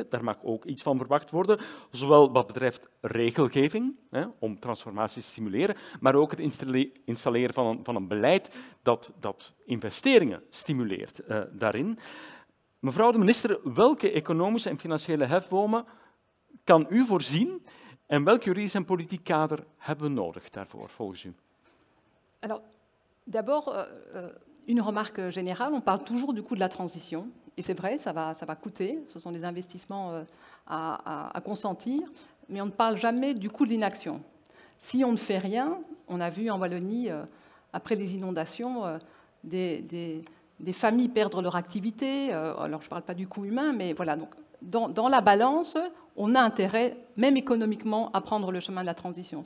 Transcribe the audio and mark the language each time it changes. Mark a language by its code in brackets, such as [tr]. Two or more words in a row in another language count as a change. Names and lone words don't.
[nl] Daar mag ook iets van verwacht worden, zowel wat betreft regelgeving, om transformaties te stimuleren, maar ook het installeren van een beleid dat investeringen stimuleert daarin. Mevrouw de minister, welke economische en financiële hefbomen kan u voorzien en welk juridisch en politiek kader hebben we nodig daarvoor, volgens u? [fr] Alors, d'abord, une remarque générale, on parle toujours du coût de la transition, et c'est vrai, ça va coûter, ce sont des investissements à consentir, mais on ne parle jamais du coût de l'inaction. Si on ne fait rien, on a vu en Wallonie, après les inondations, des familles perdre leur activité, alors je ne parle pas du coût humain, mais voilà, donc dans la balance, on a intérêt, même économiquement, à prendre le chemin de la transition.